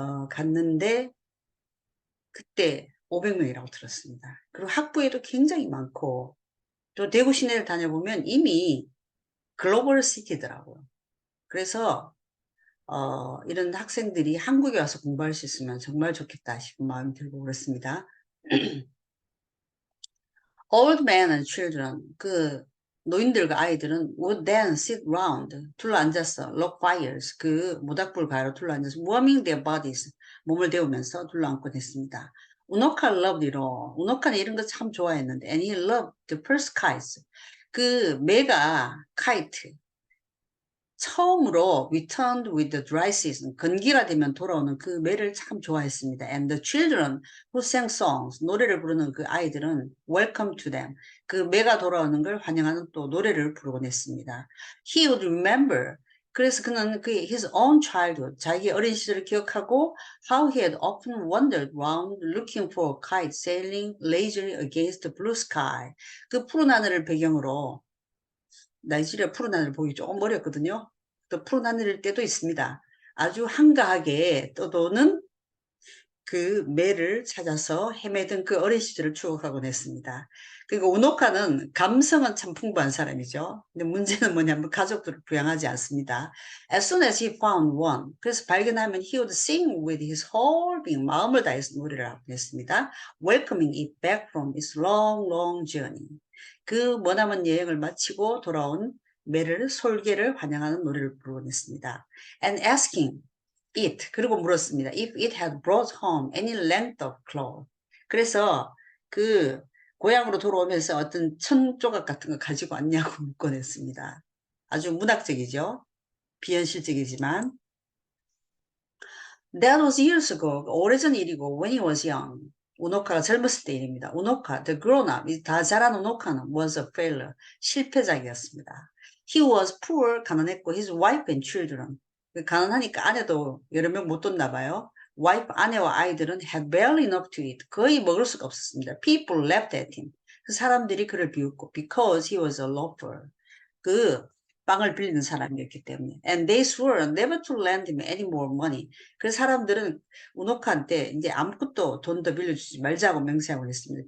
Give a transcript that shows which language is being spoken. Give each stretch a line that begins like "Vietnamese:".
Korean: 갔는데 그때 500명이라고 들었습니다. 그리고 학부에도 굉장히 많고 또 대구 시내를 다녀보면 이미 글로벌 시티더라고요. 그래서 이런 학생들이 한국에 와서 공부할 수 있으면 정말 좋겠다 싶은 마음이 들고 그렇습니다.
English: Old men and children,
Korean: 그 노인들과 아이들은
English: would then sit round,
Korean: 둘러앉아서
English: log fires,
Korean: 그 모닥불 가로 둘러앉아서
English: warming their bodies,
Korean: 몸을 데우면서 둘러앉곤 했습니다.
English: 우노카 loved it all.
Korean: 우노카는 이런 거 참 좋아했는데,
English: and he loved the first kites.
Korean: 그 매가 kite, 처음으로
English: returned with the dry season,
Korean: 건기가 되면 돌아오는 그 매를 참 좋아했습니다.
English: And the children who sang songs,
Korean: 노래를 부르는 그 아이들은
English: welcome to them,
Korean: 그 매가 돌아오는 걸 환영하는 또 노래를 부르곤 했습니다.
English: He would remember,
Korean: 그래서 그는 그
English: his own childhood,
Korean: 자기의 어린 시절을 기억하고
English: how he had often wandered round looking for a kite sailing lazily against the blue sky.
Korean: 그 푸른 하늘을 배경으로, 나이지리아 푸른 하늘 보기 조금 어렵거든요. 또 푸른 하늘일 때도 있습니다. 아주 한가하게 떠도는 그 매를 찾아서 헤매던 그 어린 시절을 추억하곤 했습니다. 그리고 우노카는 감성은 참 풍부한 사람이죠. 근데 문제는 뭐냐면 가족들을 부양하지 않습니다.
English: As soon as he found one,
Korean: 그래서 발견하면
English: he would sing with his whole being,
Korean: 마음을 다해서 노래를 하곤 했습니다.
English: Welcoming it back from its long, long journey.
Korean: 그 머나먼 여행을 마치고 돌아온 매를 솔개를 환영하는 노래를 부르곤 했습니다.
English: And asking it,
Korean: 그리고 물었습니다.
English: If it had brought home any length of cloth.
Korean: 그래서 그 고향으로 돌아오면서 어떤 천 조각 같은 거 가지고 왔냐고 묻곤 했습니다. 아주 문학적이죠. 비현실적이지만.
English: That was years ago.
Korean: 오래전 일이고
English: when he was young.
Korean: 우노카가 젊었을 때 일입니다.
English: 우노카, the grown-up,
Korean: 다 자란 우노카는
English: was a failure.
Korean: 실패작이었습니다. He was poor, 가난했고 his wife and children. 가난하니까 아내도 여러 명 못 뒀나 봐요. 와이프, 아내와 아이들은
English: had barely enough to eat.
Korean: 거의 먹을 수가 없었습니다.
English: People laughed at him.
Korean: 그 사람들이 그를 비웃고
English: because he was a loafer.
Korean: 그 빵을 빌리는 사람이었기 때문에.
English: And they swore never to lend him any more money.
Korean: 그래서 사람들은 우노카한테 이제 아무것도 돈 더 빌려주지 말자고 맹세하고 했습니다.